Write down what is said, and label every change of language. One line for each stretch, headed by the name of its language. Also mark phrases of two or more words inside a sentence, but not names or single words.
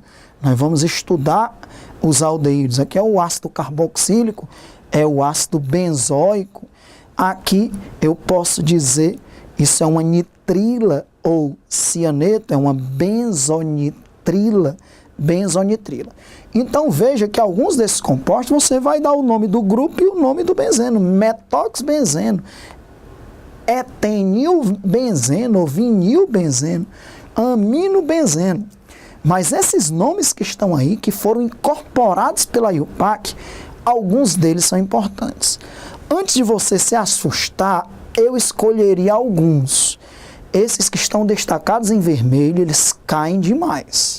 Portuguese: Nós vamos estudar os aldeídos. Aqui é o ácido carboxílico, é o ácido benzoico. Aqui eu posso dizer, isso é uma nitrila ou cianeto, é uma benzonitrila. Então veja que alguns desses compostos você vai dar o nome do grupo e o nome do benzeno: metoxbenzeno, etenilbenzeno, vinilbenzeno, aminobenzeno. Mas esses nomes que estão aí, que foram incorporados pela IUPAC, alguns deles são importantes. Antes de você se assustar, eu escolheria alguns. Esses que estão destacados em vermelho, eles caem demais.